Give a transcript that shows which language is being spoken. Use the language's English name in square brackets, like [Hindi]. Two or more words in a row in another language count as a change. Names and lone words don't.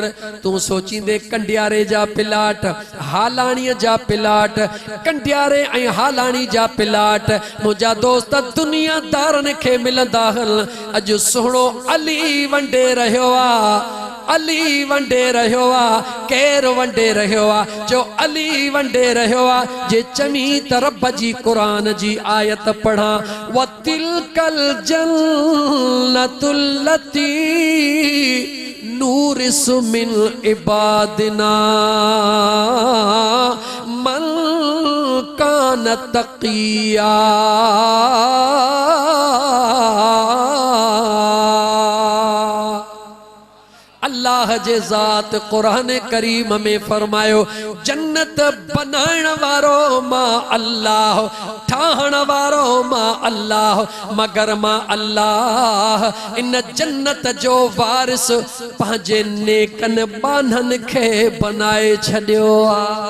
[Sindhi] तू सोचींदे कंडियारे जा पिलाट, हालाणीअ जा पिलाट, कंडियारे ऐं हालाणी जा पिलाट मुंहिंजा दोस्त दुनियादारनि खे मिलंदा हल। अॼु सोहणो अली वंडे रहियो आ, अली वंडे रहियो आ। केरु वंडे रहियो आ? जो अली वंडे रहियो आ। जे चमी त रब जी क़ुरान जी आयत पढ़ा [Arabic] و تلك الجنة التي نورث من عبادنا من كان تقيا. [Sindhi] अल्लाह जे ज़ात कुरान करीम में फरमायो जन्नत बनाइण वारो मां अल्लाह, ठाहण वारो मां अल्लाह, मगर मां अल्लाह इन जन्नत जो वारिस पंहिंजे नेकन बानन खे बनाए छॾियो आ।